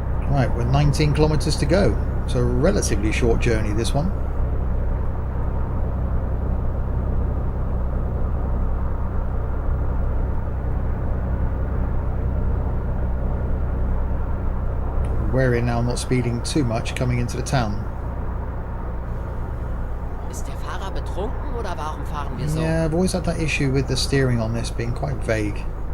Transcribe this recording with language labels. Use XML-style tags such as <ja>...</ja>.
<en>Right, we're 19 kilometers to go, so a relatively short journey this one. We're now not speeding too much coming into the town.</en> <de>Ist der Fahrer betrunken oder warum fahren wir so?</de> <en>Yeah, I've always had that issue with the steering on this being quite vague.</en>